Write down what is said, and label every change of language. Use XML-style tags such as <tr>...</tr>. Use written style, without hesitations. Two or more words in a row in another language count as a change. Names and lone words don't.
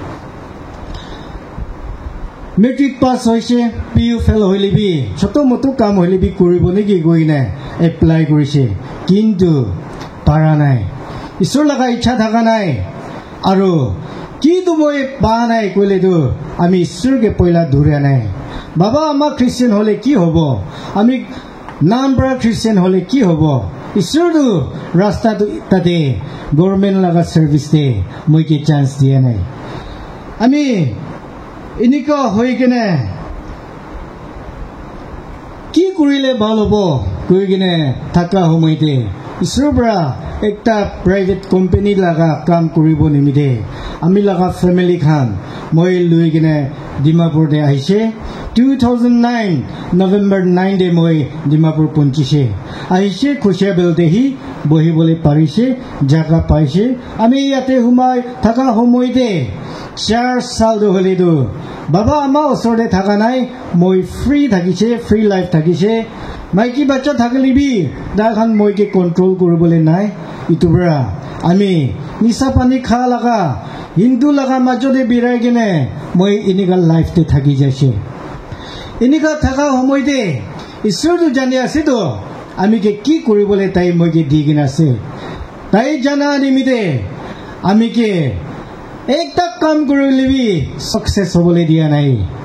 <en>Metric pass</en> <nag>hoise</nag> <en>PU fail</en> <nag>hoilibi choto moto kam hoilibi koribo neki goine apply korise kintu para nai isor laga ichha thaka nai aru ki tu moi pa nai koile tu ami isor ke poila dhure nai baba ama Christian hole ki hobo ami nambra Christian hole ki hobo isor tu rasta tu tate government laga service de moi ke chance diya nai ami inika hoy kene ki kurile balobo koi kene thaka homoite isubra ekta</nag> <en>private company</en> <nag>laga kam kuribo nimide ami laga family khan moi lui kene Dimapur de aise 2009 November 9 de moi Dimapur ponchise aise khoshabel de hi bohibole parise jaga paise ami yate humai thaka homoite 4 sal do hole do baba ama osore thaka nai moi free thakise</nag> <en>free life</en> <nag>thakise maiki bachcha thakalibi da khan moi ke control koribole nai itubra ami nisa pani kha laga hindu laga majode birai gene moi inigal life te thaki jaise inika thaka homoite isur du jani ase to ami ke ki koribole tai moi ke digina ase tai jana nimite ami ke ekta kam korilebi success hobole dia nai</nag>